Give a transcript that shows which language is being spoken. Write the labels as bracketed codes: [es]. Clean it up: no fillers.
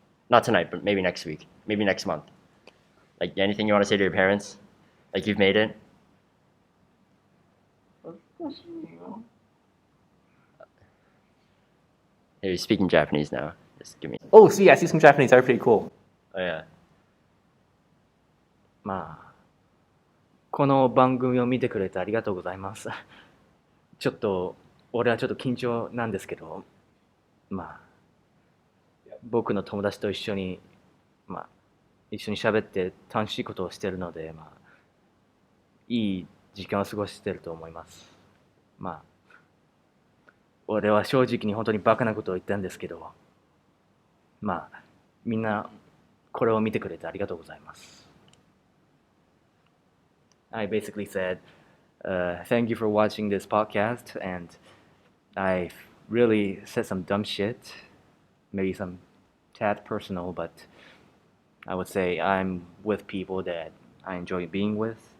[en] Not tonight, but maybe next week. Maybe next month. Like anything you want to say to your parents? Like you've made it? Hey, you're speaking Japanese now. Just give me. Oh, see, I see some Japanese. Are pretty cool. Oh yeah. [ja] まあ、この番組を見てくれてありがとうございます。ちょっと、俺はちょっと緊張なんですけど、まあ、僕の友達と一緒に、一緒に喋って楽しいことをしてるので、いい時間を過ごしてると思います。俺は正直に本当にバカなことを言ったんですけど、みんなこれを見てくれてありがとうございます。 [en] I basically said, thank you for watching this podcast, and I really said some dumb shit, maybe some tad personal, but I would say I'm with people that I enjoy being with.